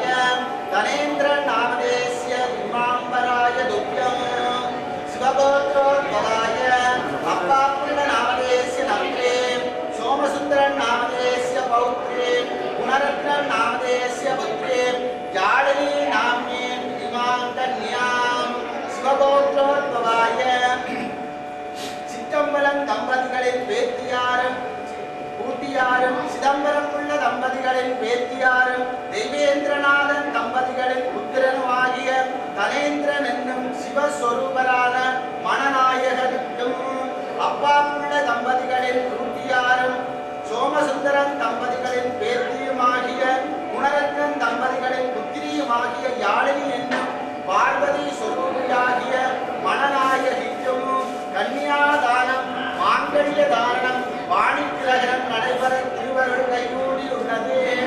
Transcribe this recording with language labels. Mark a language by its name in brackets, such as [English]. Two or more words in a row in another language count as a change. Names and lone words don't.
[Sanskrit] धनेन्द्र नामधेयस्य इमाम्बराय दुभ्यं शिवगोत्रोद्भवाय अप्पापुत्र नामधेयस्य नम्रीं सोमसुन्दरं नामधेयस्य पौत्रीं गुणरत्न नामधेयस्य पुत्रीं याळिनी नाम्नीं इमां कन्यां शिवगोत्रोद्भवाय [Tamil] சிற்றம்பலம் தம்பதிகளின் பேத்தியாரும் கூட்டியாரும் சிதம்பரம் உள்ள தம்பதிகளின் பேத்தியாரும் தெய்வேந்திரநாதன் தம்பதிகளின் புத்திரனுமாகிய தனேந்திரன் என்னும் சிவஸ்வரூபரான மணநாயகனுக்கும் அப்பாவுள்ள தம்பதிகளின் கூட்டியாரும் சோமசுந்தரன் தம்பதிகளின் பேத்தியுமாகிய குணரத்னன் தம்பதிகளின் புத்திரியுமாகிய யாழினி என்னும் பார்வதி சொரூபியாகிய மணநாயகிக்கும் கன்னியாதானம் மாங்கல்ய தாரணம் வாணிக்கிரகணம் நடைபெற திருவருள் கைகூடி உள்ளது.